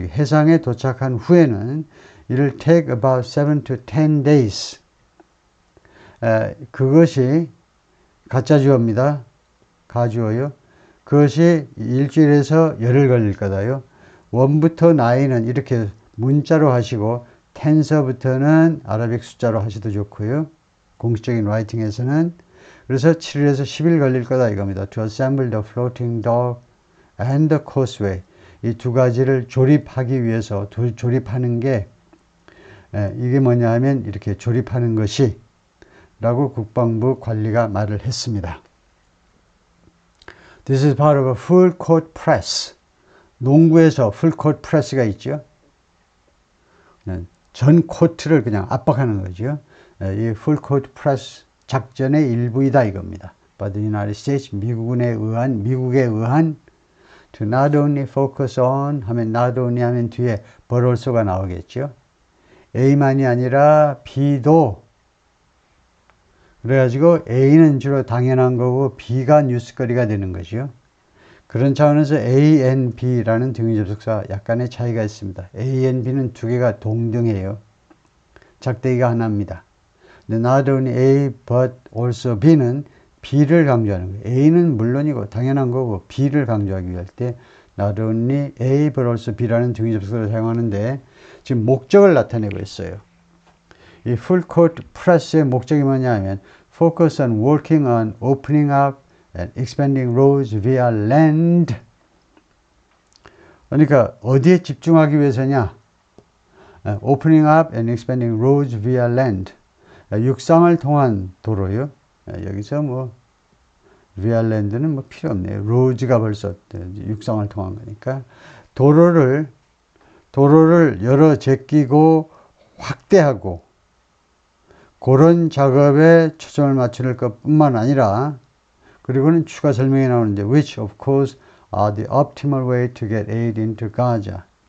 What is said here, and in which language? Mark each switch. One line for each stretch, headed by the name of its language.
Korean: 해상에 도착한 후에는
English: it'll take about 7 to 10 days.
Korean: 그것이 가짜주어입니다. 가주어요. 그것이 일주일에서 열흘 걸릴 거다요. 1부터 9은 이렇게 문자로 하시고 10서부터는 아라빅 숫자로 하셔도 좋고요. 공식적인 라이팅에서는. 그래서 7일에서 10일 걸릴 거다 이겁니다.
English: To assemble the floating dock and the causeway.
Korean: 이 두 가지를 조립하기 위해서, 조립하는 게, 이게 뭐냐 하면 이렇게 조립하는 것이 라고 국방부 관리가 말을 했습니다.
English: This is part of a full court press.
Korean: 농구에서 full court press가 있죠. 전 코트를 그냥 압박하는 거죠. 이 full court press 작전의 일부이다 이겁니다.
English: By the United States,
Korean: 미국에 의한
English: to not only focus on 하면 not only 하면 뒤에 but also가 나오겠죠.
Korean: A만이 아니라 B도. 그래가지고 A는 주로 당연한 거고 B가 뉴스거리가 되는 거죠. 그런 차원에서 A and B라는 등위 접속사 약간의 차이가 있습니다. A and B는 두 개가 동등해요. 작대기가 하나입니다. 근데 not only A but also B는 B를 강조하는 거예요. A는 물론이고 당연한 거고 B를 강조하기 위할 때 not only A but also B라는 등위 접속사를 사용하는데 지금 목적을 나타내고 있어요. 이 full court press의 목적이 뭐냐 하면
English: focus on working on opening up and expanding roads via land.
Korean: 그러니까 어디에 집중하기 위해서냐?
English: opening up and expanding roads via land.
Korean: 육상을 통한 도로요. 여기서 뭐 via land는 뭐 필요 없네요. roads가 벌써 육상을 통한 거니까 도로를 열어 제끼고 확대하고 그런 작업에 초점을 맞출 것뿐만 아니라 그리고는 추가 설명이 나오는데
English: which of course are the optimal way to get aid into Gaza.